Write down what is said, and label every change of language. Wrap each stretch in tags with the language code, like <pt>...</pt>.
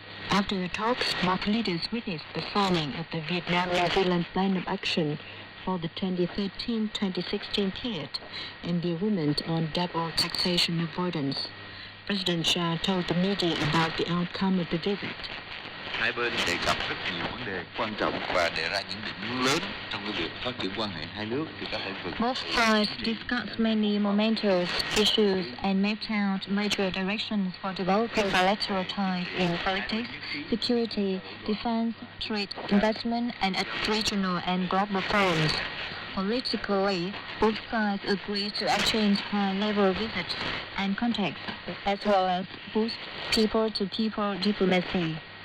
<en>After the talks, both leaders witnessed the signing of the Vietnam-New Zealand Plan of Action for the 2013-2016 period and the agreement on double taxation avoidance. President Cha told the media about the outcome of the visit.</en> <vi>Hai bên đề cập rất nhiều vấn đề quan trọng và đề ra những định hướng lớn trong cái việc phát triển quan hệ hai nước thì các lĩnh vực.</vi> <en>Both sides discussed many momentous issues and mapped out major directions for developing bilateral ties in politics, security, defense, trade, investment, and at regional and global forums. Politically, both sides agreed to exchange high-level visits and contacts, as well as boost people-to-people diplomacy.</en>